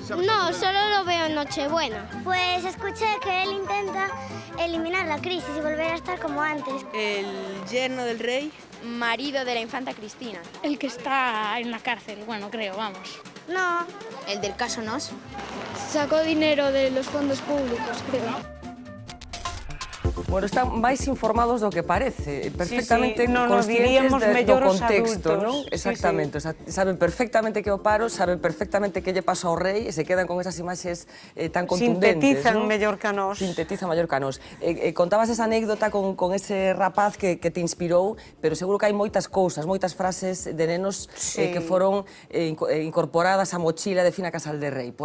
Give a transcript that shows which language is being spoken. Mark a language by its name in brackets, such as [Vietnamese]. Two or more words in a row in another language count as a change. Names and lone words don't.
[Spanish] No, solo lo veo en Nochebuena. Pues escuché que él intenta eliminar la crisis y volver a estar como antes. El yerno del rey, marido de la infanta Cristina. El que está en la cárcel, bueno, creo, vamos. No. El del caso Nos. Sacó dinero de los fondos públicos, creo. Bueno, [Galician] están máis informados do que parece, perfectamente conscientes do contexto, non? Sí, Exactamente, saben perfectamente que o paro, saben perfectamente que lle pasa ao rei e se quedan con esas imaxes tan contundentes. Sintetizan mellor que a nós. Sintetizan mellor que a nós. Contabas esa anécdota con ese rapaz que te inspirou, pero seguro que hai moitas cousas, moitas frases de nenos que foron incorporadas á mochila de Fina Casal de Rei.